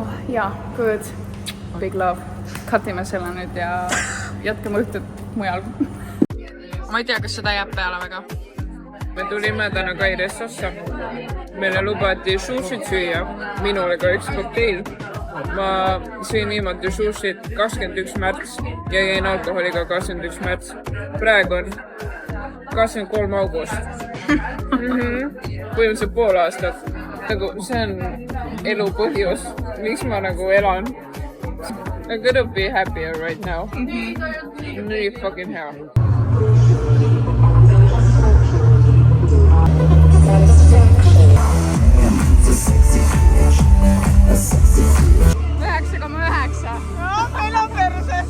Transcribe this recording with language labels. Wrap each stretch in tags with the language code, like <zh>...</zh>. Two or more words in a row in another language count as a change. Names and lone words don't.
<et>jaa,</et> <en>good. Big love.</en> <et>Cutime selle nüüd ja jätkame õhtut mujal. Ma ei tea, kas seda jääb peale väga. Me tulime täna Kairessosse. Meile lubati sushit süüa. Minule ka üks kokteil. Ma sõin viimati sushit 21 märts ja jäin alkoholiga 21 märts. Praegu on 23 august. Põhimõtteliselt pool aastat. Nagu see on elu põhjus, miks ma nagu elan.</et> <en>I couldn't be happier right now. Really fucking</en> <et>hea. Meil on perses.</et>